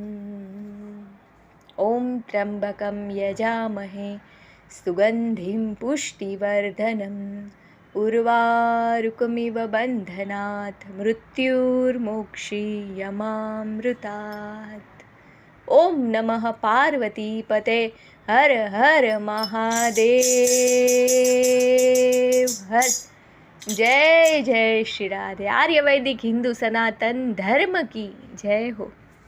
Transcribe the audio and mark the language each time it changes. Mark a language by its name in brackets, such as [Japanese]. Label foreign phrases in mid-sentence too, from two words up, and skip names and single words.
[Sanskrit] ॐ त्र्यम्बकं यजामहे सुगन्धिं पुष्टिवर्धनम्, उर्वारुकमिव बन्धनात् मृत्युर्मोक्षीयमामृतात्. ओम नमः पार्वती पते. हर हर महादेव हर. [Gujarati] જય જય શ્રી રાધે. [Hindi] आर्यवैदिक हिन्दू सनातन धर्म की जय हो.